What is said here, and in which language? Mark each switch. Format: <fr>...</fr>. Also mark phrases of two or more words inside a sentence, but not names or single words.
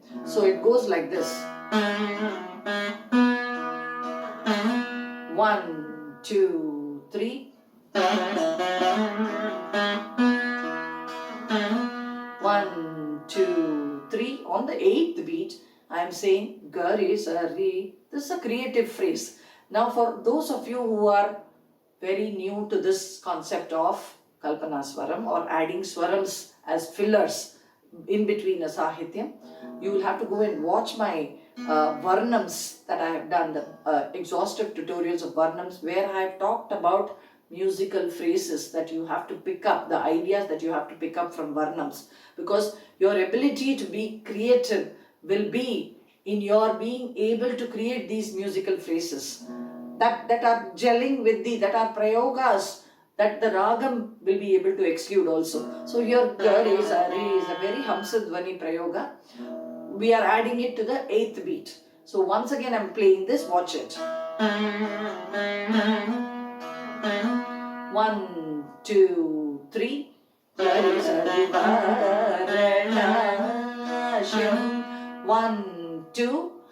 <en>So it goes like this. 1, 2, 3. 1, 2, 3. On the 8th beat, I am saying ga, re, sa, re. This is a creative phrase. Now for those of you who are very new to this concept of Kalpana Swaram or adding Swarams as fillers in between a Sahithyam, you will have to go and watch my Varnams that I have done, the exhaustive tutorials of Varnams, where I have talked about musical phrases that you have to pick up, the ideas that you have to pick up from Varnams, because your ability to be creative will be in your being able to create these musical phrases that are gelling with that are prayogas that the Ragam will be able to exude also. So here ga, re, sa, re is a very Hamsadwani prayoga. We are adding it to the 8th beat. So once again I am playing this, watch it. 1, 2, 3. 1, 2.</en>